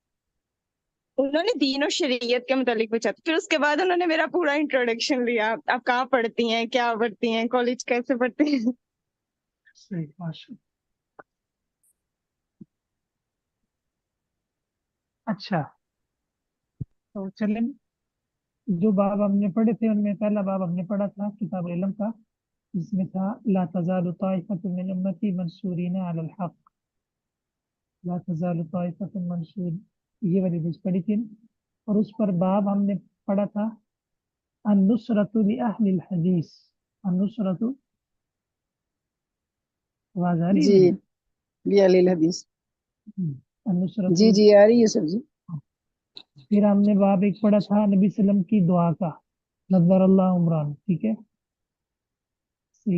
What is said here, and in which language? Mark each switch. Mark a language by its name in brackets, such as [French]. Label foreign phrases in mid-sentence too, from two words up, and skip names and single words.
[Hindi] उन्होंने दीन और शरीयत के मुतालिक पूछा, फिर उसके बाद उन्होंने मेरा पूरा इंट्रोडक्शन लिया, आप कहाँ पढ़ती हैं, क्या पढ़ती हैं, कॉलेज कैसे पढ़ती हैं। सही, माशा। अच्छा, तो चलें, जो बाब हमने पढ़े थे उनमें पहला बाब हमने पढ़ा था किताब इल्म का, जिसमें था [Arabic] لا تزال طائفة من أمتي منصورين على الحق. لا تزال طائفة منصور, [Hindi] ये वाली चीज पढ़ी थी ना? और उस पर बाब हमने पढ़ा था [Arabic] النصرة لأهل الحديث. [Hindi] अन-नुसरतु, आवाज आ रही है जी, मेरी? भी अलील हदीस। अन-नुसरतु। जी जी आ रही है सर जी। फिर हमने बाब एक पढ़ा था नबी सल्लम की दुआ का, [Arabic] نضر الله امرأ, [Hindi] ठीक है, सही।